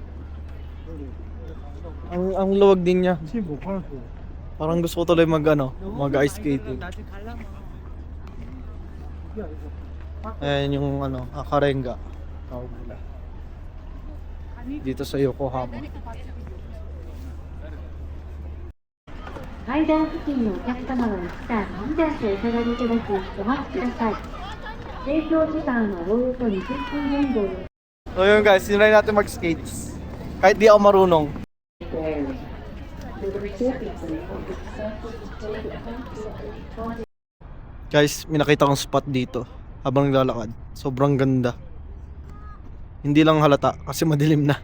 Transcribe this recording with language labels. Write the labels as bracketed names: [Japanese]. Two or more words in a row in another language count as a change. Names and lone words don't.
[Filipino] Ang luwag din niya. Parang gusto ko tuloy mag [English] ice skating. [Filipino] Ayan yung ano, akarenga. Tawag nila. Dito sa Yokohama. [Japanese] 階段付近のお客様は一旦飛び出してお下がりいただきお待ちください。提供時間はおおよそ20分前後です。 [Filipino] So yun guys, sinry natin mag-skates. Kahit di ako marunong. Guys, may nakita kong spot dito habang naglalakad. Sobrang ganda. Hindi lang halata kasi madilim na.